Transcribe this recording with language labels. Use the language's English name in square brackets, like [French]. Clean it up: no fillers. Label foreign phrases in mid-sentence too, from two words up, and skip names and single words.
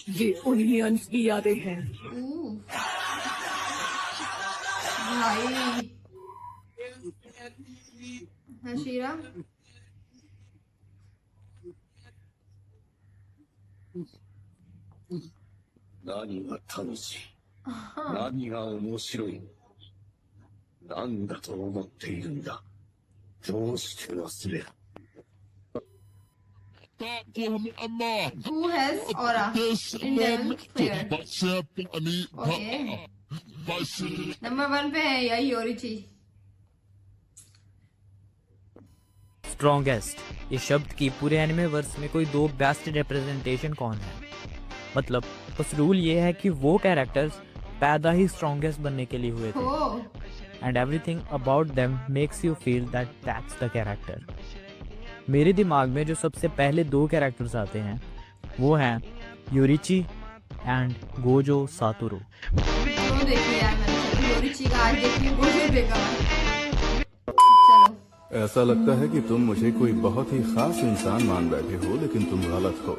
[Hindi] ये उन्हीं अंश की यादें हैं। भाई हशीरा [Japanese] नानी が楽しい。何が面白い。何だと思っているんだ。どうして忘れる。 [English] Who has aura in Demon Slayer? [Hindi] Okay. नंबर 1 पे है यही योरिची। स्ट्रॉन्गेस्ट ये शब्द की पूरे [English] anime verse [Hindi] में कोई दो [English] best representation [Hindi] कौन है? मतलब बस रूल ये है कि वो कैरेक्टर्स पैदा ही स्ट्रॉन्गेस्ट बनने के लिए हुए थे [English] and everything about them makes you feel that that's the character. [Hindi] मेरे दिमाग में जो सबसे पहले दो कैरेक्टर्स आते हैं वो हैं योरिची एंड गोजो सातोरू। देखिए यार, मैंने योरिची का आज देखी, गोजो देखा। चलो, ऐसा लगता है कि तुम मुझे कोई बहुत ही खास इंसान मान बैठे हो, लेकिन तुम गलत हो।